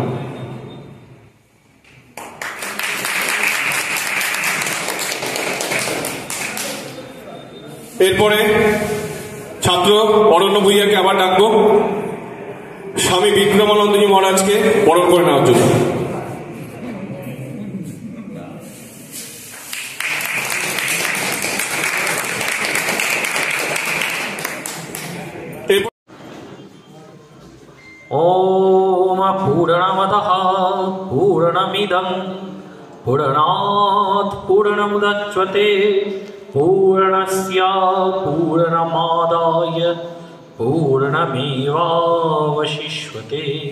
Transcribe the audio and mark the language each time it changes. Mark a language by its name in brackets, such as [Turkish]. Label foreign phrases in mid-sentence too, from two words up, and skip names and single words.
[Bangla] এরপরে ছাত্র অরণ্য ভূঁইয়াকে আবার ডাকবো স্বামী বিক্রমানন্দজি মহারাজকে বরণ করে নেওয়ার জন্য। [Sanskrit] ओम पूर्णमदः पूर्णमिदं पूर्णात् पूर्णमुदच्यते पूर्णस्य पूर्णमादाय पूर्णमेवावशिष्यते।